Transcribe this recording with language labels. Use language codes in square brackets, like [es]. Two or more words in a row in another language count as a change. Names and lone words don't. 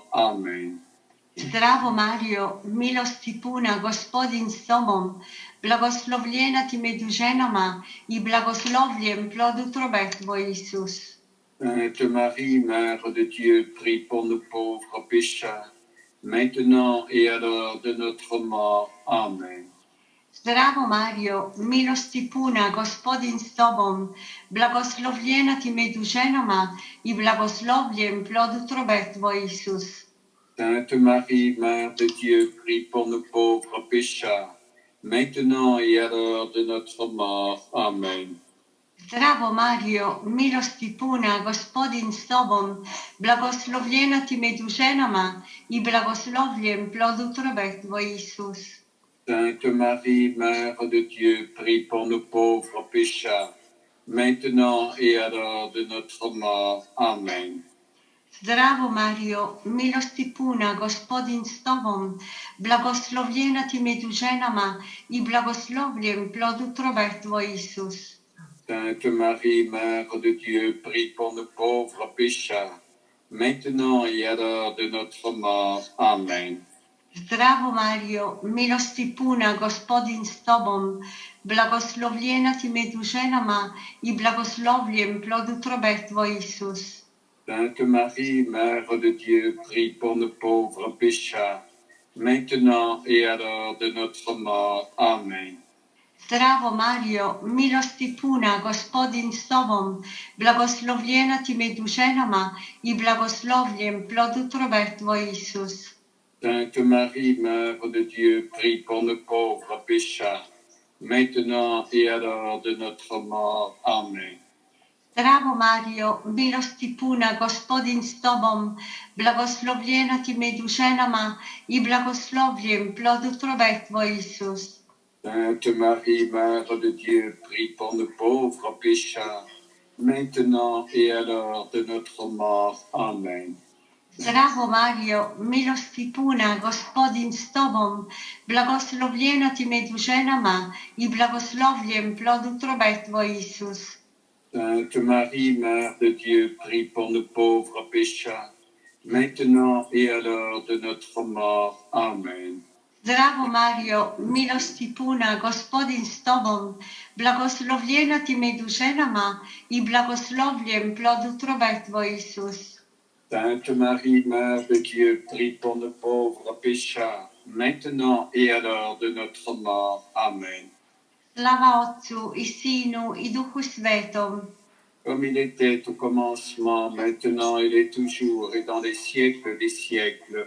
[fr] Amen. [hr] Zdravo Mario, milosti puna, Gospodin s Tobom, blagoslovljena ti među ženama i blagoslovljen plod utrobe Tvoj, Isus. [fr] Sainte Marie, Mère de Dieu, prie pour nos pauvres pécheurs, maintenant et à l'heure de notre mort. Amen. [hr] Zdravo Mario, milosti puna, Gospodin s Tobom, blagoslovljena ti među ženama i blagoslovljen plod utrobe Tvoj, Isus. [fr] Sainte Marie, Mère de Dieu, prie pour nos pauvres pécheurs, maintenant et à l'heure de notre mort. Amen. [hr] Zdravo Mario, milosti puna, Gospodin s Tobom, blagoslovljena ti među ženama i blagoslovljen plod utrobe Tvoj, Isus. [fr] Sainte Marie, Mère de Dieu, prie pour nos pauvres pécheurs, maintenant et à l'heure de notre mort. Amen. [hr] Zdravo Mario, milosti puna, Gospodin s Tobom, blagoslovljena ti među ženama i blagoslovljen plod utrobe Tvoj, Isus. [fr] Sainte Marie, Mère de Dieu, prie pour nos pauvres pécheurs, maintenant et à l'heure de notre mort. Amen. [hr] Zdravo Mario, milosti puna, Gospodin s Tobom, blagoslovljena ti među ženama i blagoslovljen plod utrobe Tvoj, Isus. [fr] Sainte Marie, Mère de Dieu, prie pour nos pauvres pécheurs, maintenant et à l'heure de notre mort. Amen. [hr] Zdravo Mario, milosti puna, Gospodin s Tobom, blagoslovljena ti među ženama i blagoslovljen plod utrobe Tvoj, Isus. [fr] Sainte Marie, Mère de Dieu, prie pour nos pauvres pécheurs, maintenant et à l'heure de notre mort. Amen. [hr] Zdravo Mario, milosti puna, Gospodin s Tobom, blagoslovljena ti među ženama i blagoslovljen plod utrobe Tvoj, Isus. [fr] Sainte Marie, Mère de Dieu, prie pour nos pauvres pécheurs, maintenant et à l'heure de notre mort. Amen. [hr] Zdravo Mario, milosti puna, Gospodin s Tobom, blagoslovljena ti među ženama i blagoslovljen plod utrobe Tvoj, Isus. [fr] Sainte Marie, Mère de Dieu, prie pour nos pauvres pécheurs, maintenant et à l'heure de notre mort. Amen. [hr] Zdravo Mario, milosti puna, Gospodin s Tobom, blagoslovljena ti među ženama i blagoslovljen plod utrobe Tvoj, Isus. [fr] Sainte Marie, Mère de Dieu, prie pour nos pauvres pécheurs, maintenant et à l'heure de notre mort. Amen. [hr] Slava Otcu i Sinu i Duhu Svetom, [fr] Comme il était au commencement, maintenant il est toujours et dans les siècles des siècles.